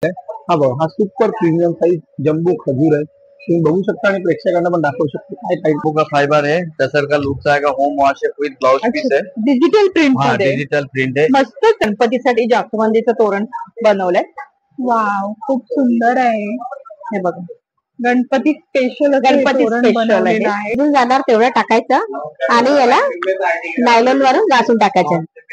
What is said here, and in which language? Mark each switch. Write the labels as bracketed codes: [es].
[mr] हा बघा, हा सुपर प्रीमियम साईज जम्बो खजूर आहे. तुम्ही बघू शकता आणि प्रेक्षकांना पण दाखवू शकता काय टाइप [hi] का फाइबर है, टसर का लुक्स आएगा, home wash with blouse piece है, [en] digital print हाँ [mr] मध्ये [hi] डिजिटल प्रिंट है. [mr] मस्त गणपतीसाठी जास्वंदीचं तोरण बनवलंय. वाव, खूप सुंदर आहे. हे बघा, गणपती स्पेशल गणपती स्पेशल आहे. इथून जाणार तेवढं टाकायचं आणि याला नायलॉन वरून घासून टाकायचं.